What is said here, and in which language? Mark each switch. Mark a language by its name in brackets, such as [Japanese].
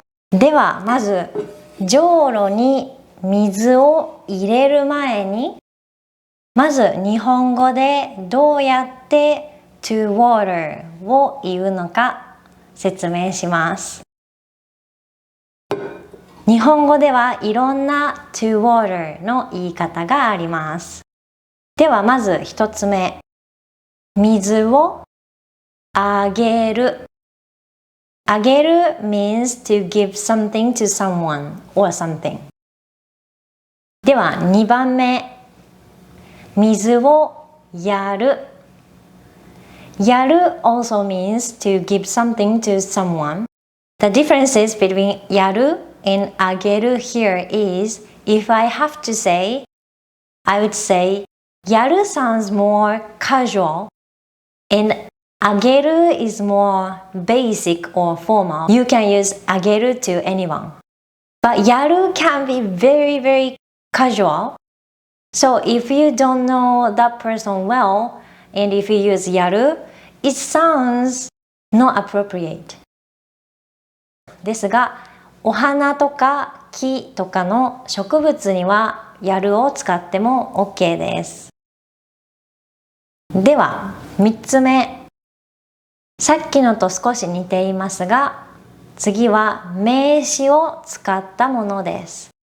[Japanese] ではまずじょうろに水を入れる前に、まず日本語でどうやって to water を言うのか説明します。日本語ではいろんな to water の言い方があります。ではまず一つ目、水をあげる。 [English] あげる means to give something to someone or something。 [Japanese] では2番目、水をやる。 [English] やる also means to give something to someone. The differences between やる and あげる here is, if I have to say, I would say やる sounds more casual and あげる is more basic or formal. You can use あげる to anyone. But やる can be very, very casual. So if you don't know that person well, and if you use やる, it sounds not appropriate. [Japanese] ですが、お花とか木とかの植物にはやるを使っても OK です。では、3つ目。さっきのと少し似ていますが、次は名詞を使ったものです。